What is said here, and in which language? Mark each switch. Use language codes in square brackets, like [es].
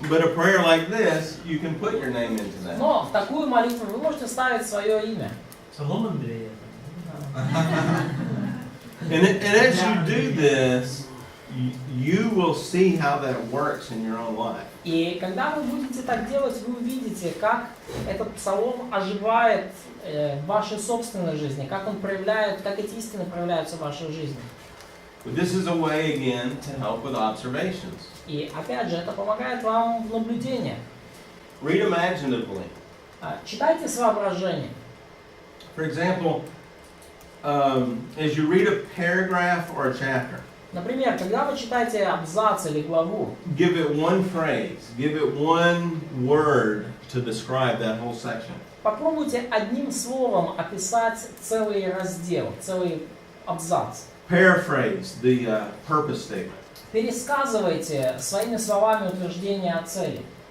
[en] But a prayer like this, you can put your name into that. [ru] Но в такую молитву вы можете ставить свое имя. Псалом Андрея. [en] And as you do this, you will see how that works in your own life. [ru] И когда вы будете так делать, вы увидите, как этот псалом оживает в вашей собственной жизни, как он проявляет, как эти истины проявляются в вашей жизни. [en] But this is a way again to help with observations. [ru] И опять же, это помогает вам в наблюдениях. [en] Read imaginatively. [ru] Читайте с воображением. [en] For example, as you read a paragraph or a chapter, [ru] Например, когда вы читаете абзац или главу, [en] give it one phrase, give it one word to describe that whole section. [ru] попробуйте одним словом описать целый раздел, целый абзац. [en] Paraphrase the purpose statement. [ru] Пересказывайте своими словами утверждение о цели.